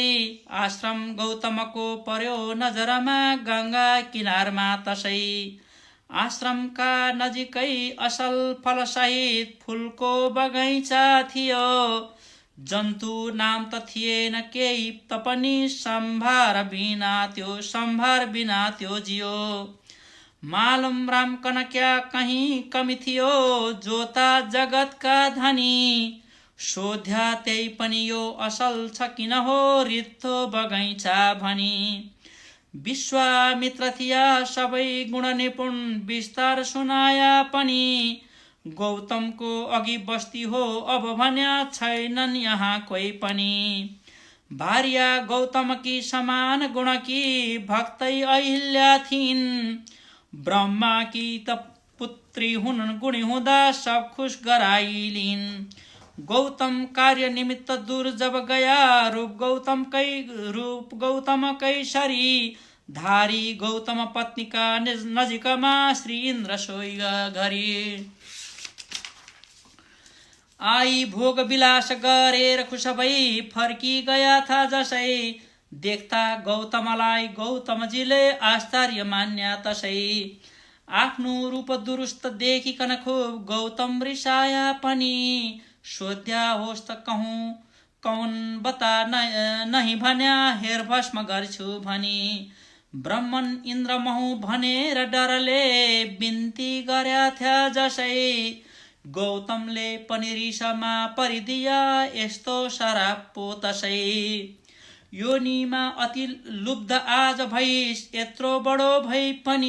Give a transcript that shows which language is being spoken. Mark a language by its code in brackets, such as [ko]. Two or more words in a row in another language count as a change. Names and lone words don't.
[ne] आश्रम गौतमको पर्यो नजरमा गंगा किनारमा तसै। आश्रमका नजिकै असल फलसहित फुलको बगैँचा थियो। जन्तु नाम त थिएन केही तपनि सम्भार बिना त्यो जियो। मालुम राम कन [hi] क्या कहीं [ne] कमी थियो जोता जगतका धनी। सोध्या त्यही पनि यो असल छ किन हो रित्तो बगैँचा भनी। विश्वामित्र थिया सबै गुण निपुण विस्तार सुनाया पनि। गौतमको अघि बस्ती हो अब भन्या छैनन् यहाँ कोही पनि। भार्या गौतमकी समान गुणकी भक्तै अहिल्या थिइन्। ब्रह्माकी त पुत्री हुन् गुणी हुँदा सब खुश गराइलिन्। गौतम कार्य निमित्त दूर जब गया रूप गौतमकै सरी। धारी गौतम पत्नीका नजिकमा श्री इन्द्र सोई घरी। आई भोग विलास गरेर खुश भई फर्की [hi] गया था [ne] जसै। देख्दा गौतमलाई गौतमजीले आश्चर्य मान्या तसै। आफ्नो रूप दुरुस्त देखिकन खुब गौतम रिसाया पनि। सोध्या होस् त [hi] कहूँ कौन बता नहीं [ne] भन्या हेर भस्म गर्छु भनी। ब्रह्मन इन्द्र महु भनेर डरले बिन्ती गर्या थिया जसै। गौतमले पनि रिसमा परिदिया यस्तो शराब पो तसै। योनिमा अति लुब्ध आज भइस यत्रो बडो भई पनि।